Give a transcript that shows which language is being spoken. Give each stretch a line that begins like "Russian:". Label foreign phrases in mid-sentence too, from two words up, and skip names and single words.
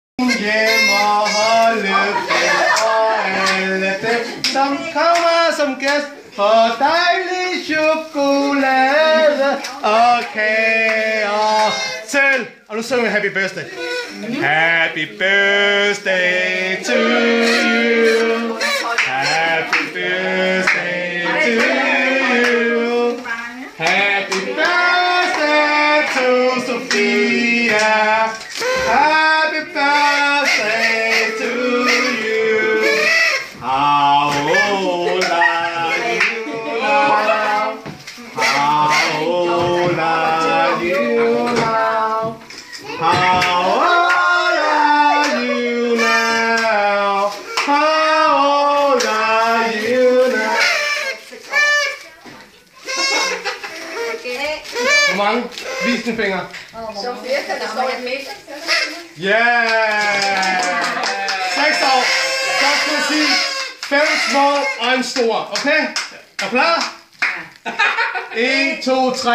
Danish: Hjemme og lykke og alle dem, som kommer som gæst. For dejlig chokolade og kage og selv. Og nu synger vi
English: Happy Birthday. Happy birthday to you. Happy birthday to you. Happy birthday to Sofia. Happy birthday to you. How old are you now? How old are you now? How old are you now? How old are you now?
Danish: Hvor mange? Vis din finger. Sofia kan der stå et meter. Yeah! 6 år. Så skal jeg sige 5 små og en stor. Okay? Er klar? 1, 2, 3.